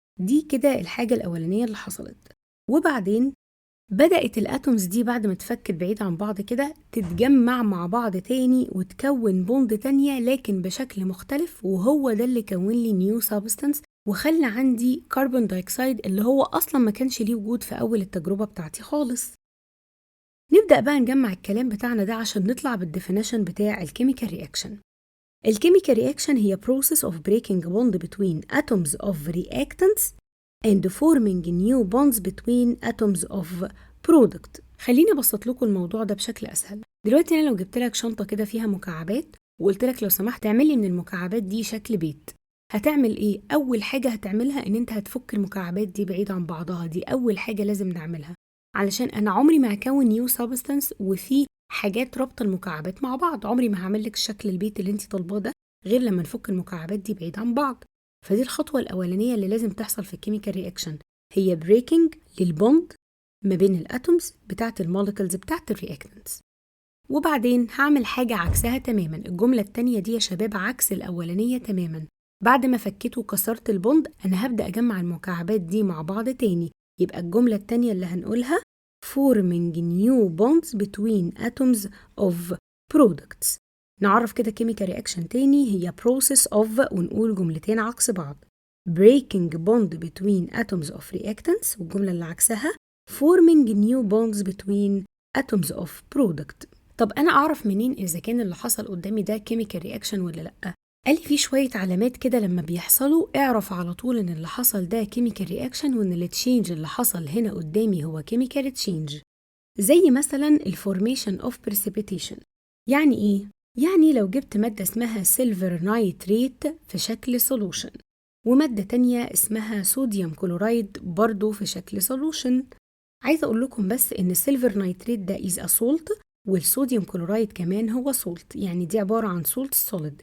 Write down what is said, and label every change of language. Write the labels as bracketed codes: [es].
[ar] دي كده الحاجة الأولانية اللي حصلت. وبعدين بدأت الاتومز دي بعد ما اتفكت بعيد عن بعض كده تتجمع مع بعض تاني وتكون بوند تانية لكن بشكل مختلف، وهو ده اللي كون لي نيو سابستانس وخلى عندي كربون دايوكسيد اللي هو اصلا ما كانش ليه وجود في اول التجربة بتاعتي خالص. نبدأ بقى نجمع الكلام بتاعنا ده عشان نطلع بالديفينيشن بتاع الكيميكال رياكشن. الكيميكال رياكشن هي [en] process of breaking bond between atoms of reactants and forming new bonds between atoms of product. [ar] خليني ابسط لكم الموضوع ده بشكل اسهل. دلوقتي انا لو جبت لك شنطه كده فيها مكعبات وقلت لك لو سمحت اعمل لي من المكعبات دي شكل بيت، هتعمل ايه؟ اول حاجه هتعملها ان انت هتفك المكعبات دي بعيد عن بعضها. دي اول حاجه لازم نعملها، علشان انا عمري ما هكون نيو سبستانس وفي حاجات رابطه المكعبات مع بعض. عمري ما هعمل لك شكل البيت اللي انت طالباه ده غير لما نفك المكعبات دي بعيد عن بعض. فدي الخطوه الاولانيه اللي لازم تحصل في الكيميكال رياكشن، هي بريكنج للبوند ما بين الاتومز بتاعت الموليكولز بتاعت الرياكتنتس. وبعدين هعمل حاجه عكسها تماما. الجمله التانيه دي يا شباب عكس الاولانيه تماما. بعد ما فكيت وكسرت البوند انا هبدا اجمع المكعبات دي مع بعض تاني. يبقى الجمله التانيه اللي هنقولها [en] forming new bonds between atoms of products. [ar] نعرف كده chemical reaction تاني، هي [en] process of [ar] ونقول جملتين عكس بعض. [en] breaking bond between atoms of reactants، [ar] والجملة اللي عكسها [en] forming new bonds between atoms of product. [ar] طب أنا أعرف منين إذا كان اللي حصل قدامي ده chemical reaction ولا لأ؟ قال لي في شوية علامات كده لما بيحصلوا اعرف على طول إن اللي حصل ده chemical reaction وإن التشينج اللي حصل هنا قدامي هو chemical change. زي مثلا الفورميشن of precipitation. يعني إيه؟ يعني لو جبت مادة اسمها سيلفر نايتريت في شكل سولوشن ومادة تانية اسمها صوديوم كلورايد برضو في شكل سولوشن، عايزة أقول لكم بس إن السيلفر نايتريت ده [en] is a salt [ar] والصوديوم كلورايد كمان هو سولت، يعني دي عبارة عن سولت سوليد.